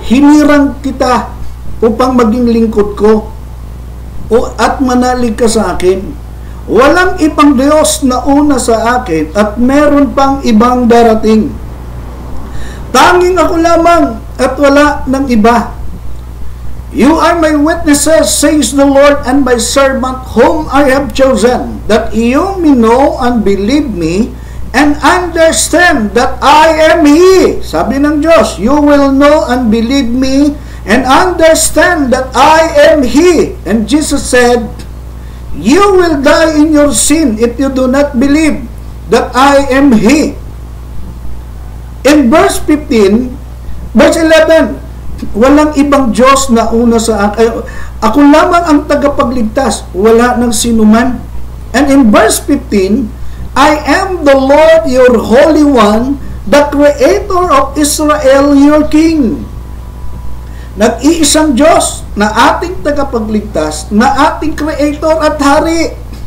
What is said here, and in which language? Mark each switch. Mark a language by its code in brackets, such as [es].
[tl] Hinirang kita upang maging lingkod ko at manalig ka sa akin. Walang ibang Diyos na una sa akin at meron pang ibang darating. Tanging ako lamang at wala ng iba. [en] You are my witnesses, says the Lord, and my servant whom I have chosen, that you may know and believe me and understand that I am He. Sabi ng Diyos, you will know and believe me and understand that I am He. And Jesus said, you will die in your sin if you do not believe that I am He. In verse 15, verse 11, [tl] Walang ibang Diyos na una sa akin. Ako lamang ang tagapagligtas. Wala ng sinuman. [en] And in verse 15, I am the Lord your Holy One, the Creator of Israel, your King. [tl] Nag-iisang Diyos na ating tagapagligtas, na ating Creator at Hari.